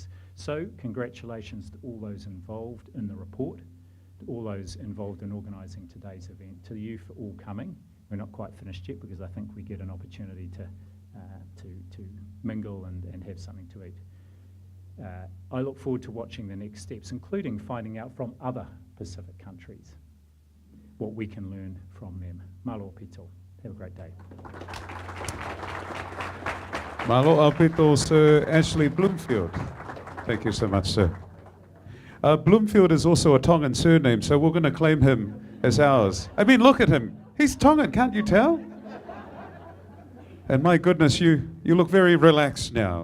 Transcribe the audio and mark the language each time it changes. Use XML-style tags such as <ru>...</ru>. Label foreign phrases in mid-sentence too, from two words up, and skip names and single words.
<en>So, congratulations to all those involved in the report, to all those involved in organising today's event, to you for all coming. We're not quite finished yet, because I think we get an opportunity to mingle and have something to eat. I look forward to watching the next steps, including finding out from other Pacific countries what we can learn from them.</en> <to>Malo pito.</to> <en>Have a great day.</en> <to>Malo apito, Sir Ashley Bloomfield.</to> <en>Thank you so much, sir. Bloomfield is also a Tongan surname, so we're going to claim him as ours. I mean, look at him. He's Tongan, can't you tell? And my goodness, you look very relaxed now.</en>